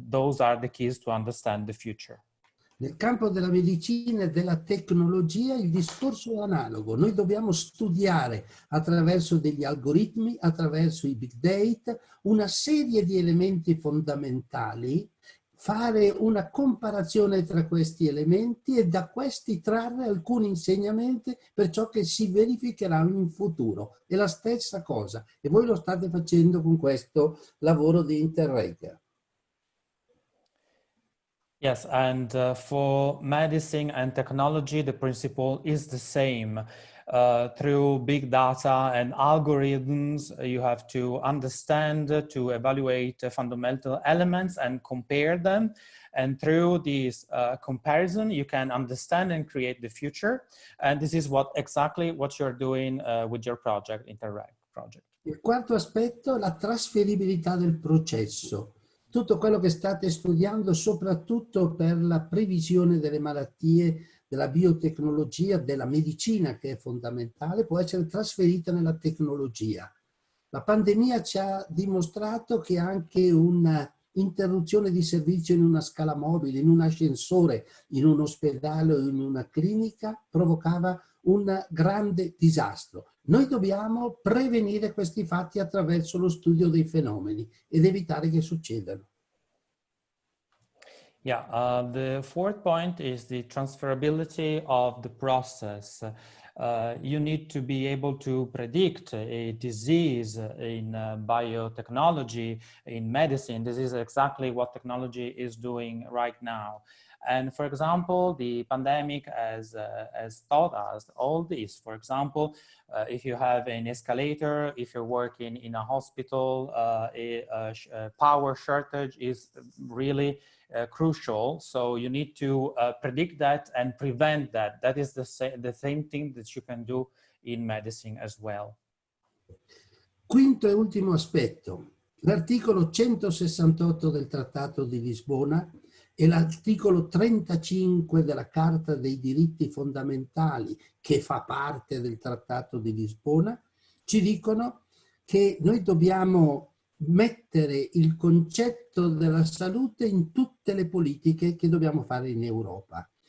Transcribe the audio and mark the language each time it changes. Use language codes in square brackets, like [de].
[en] Those are the keys to understand the future. [it] Nel campo della medicina e della tecnologia il discorso è analogo. Noi dobbiamo studiare attraverso degli algoritmi, attraverso i big data, una serie di elementi fondamentali, fare una comparazione tra questi elementi e da questi trarre alcuni insegnamenti per ciò che si verificherà in futuro. È la stessa cosa e voi lo state facendo con questo lavoro di Interreg. [en] Yes, and for medicine and technology, the principle is the same. Through big data and algorithms, you have to understand, to evaluate fundamental elements and compare them. And through this comparison, you can understand and create the future. And this is exactly what you're doing with your project, Interreg project. [it] Il quarto aspetto è la trasferibilità del processo. Tutto quello che state studiando, soprattutto per la previsione delle malattie, della biotecnologia, della medicina, che è fondamentale, può essere trasferita nella tecnologia. La pandemia ci ha dimostrato che anche un'interruzione di servizio in una scala mobile, in un ascensore, in un ospedale o in una clinica provocava un grande disastro. Noi dobbiamo prevenire questi fatti attraverso lo studio dei fenomeni ed evitare che succedano. [en] Yeah, the fourth point is the transferability of the process. You need to be able to predict a disease in biotechnology, in medicine. This is exactly what technology is doing right now. And for example, the pandemic has taught us all this. For example, if you have an escalator, if you're working in a hospital, a power shortage is really crucial. So you need to predict that and prevent that. That is the same thing that you can do in medicine as well. [it] Quinto e ultimo aspetto, l'articolo 168 del Trattato di Lisbona e l'articolo 35 della Carta dei diritti fondamentali, che fa parte del Trattato di Lisbona, ci dicono che noi dobbiamo mettere il concetto della salute in tutte le politiche che dobbiamo fare in Europa.